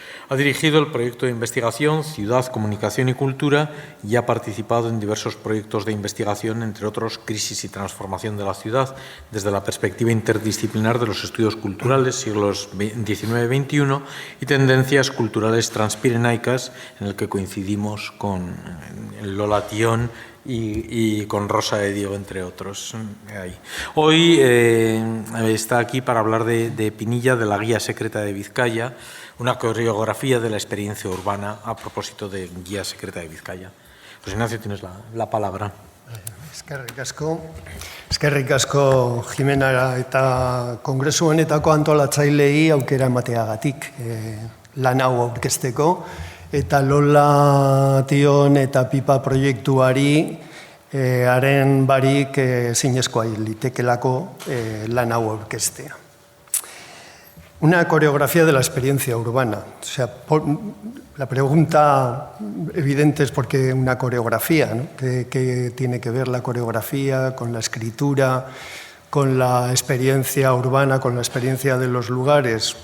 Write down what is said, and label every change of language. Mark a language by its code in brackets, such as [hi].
[es] Ha dirigido el proyecto de investigación Ciudad, Comunicación y Cultura y ha participado en diversos proyectos de investigación, entre otros Crisis y Transformación de la Ciudad, desde la perspectiva interdisciplinar de los estudios culturales siglos XIX-XXI y Tendencias culturales transpirenaicas, en el que coincidimos con Lola Tión y con Rosa de Diego, entre otros. Hoy está aquí para hablar de Pinilla, de la Guía Secreta de Vizcaya, una coreografía de la experiencia urbana a propósito de Guía Secreta de Vizcaya. Pues Ignacio, tienes la palabra. [eu] Eskerrik asko Jimena eta kongresu honetako antolatzaileei aukera emateagatik lan hau aurkezteko, eta Lola Tion eta Pipa proiektuari haren barik zinezkoa litekelako lan hau aurkeztea. [es] Una coreografía de la experiencia urbana. O sea, la pregunta evidente es por qué una coreografía, ¿no? ¿Qué tiene que ver la coreografía con la escritura, con la experiencia urbana, con la experiencia de los lugares?